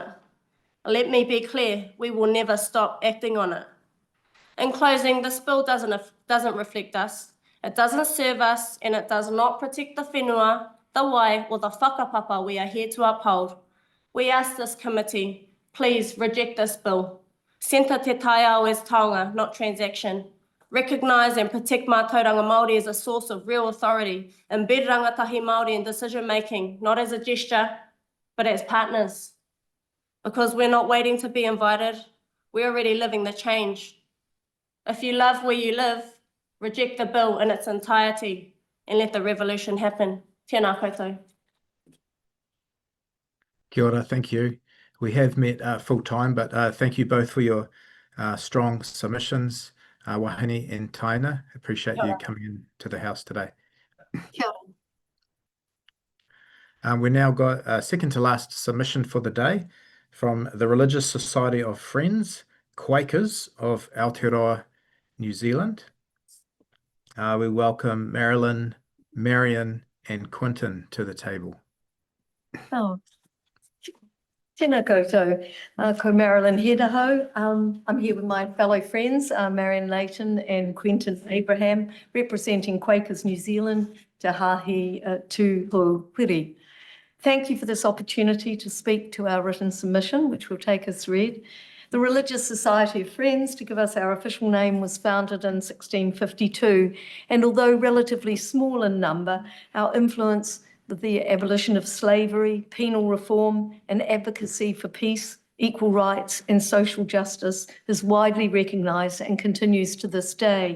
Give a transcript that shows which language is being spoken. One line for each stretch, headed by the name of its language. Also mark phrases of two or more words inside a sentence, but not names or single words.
English: Let me be clear, we will never stop acting on it. In closing, this bill doesn't reflect us, it doesn't serve us, and it does not protect the whenua, the wai, or the whakapapa we are here to uphold. We ask this committee, please reject this bill. Centre
Māori: te Taiao
English: as taonga, not transaction. Recognise and protect
Māori: mātauranga Māori
English: as a source of real authority. Embed
Māori: rangatahi Māori
English: in decision-making, not as a gesture, but as partners. Because we're not waiting to be invited, we're already living the change. If you love where you live, reject the bill in its entirety and let the revolution happen.
Māori: Tēnā koutou. Kia ora,
English: thank you. We have met full time, but thank you both for your strong submissions. Wahine and Taina, appreciate you coming in to the House today. We now got a second to last submission for the day from the Religious Society of Friends, Quakers of Aotearoa, New Zealand. We welcome Marilyn, Marion, and Quinton to the table.
Māori: Oh, tēnā koutou, ko Marilyn Ahirao.
English: I'm here with my fellow friends, Marion Leighton and Quinton Abraham, representing Quakers New Zealand, Te Hāhi Tuwharetoa. Thank you for this opportunity to speak to our written submission, which will take us read. The Religious Society of Friends, to give us our official name, was founded in 1652, and although relatively small in number, our influence with the abolition of slavery, penal reform, and advocacy for peace, equal rights, and social justice is widely recognised and continues to this day.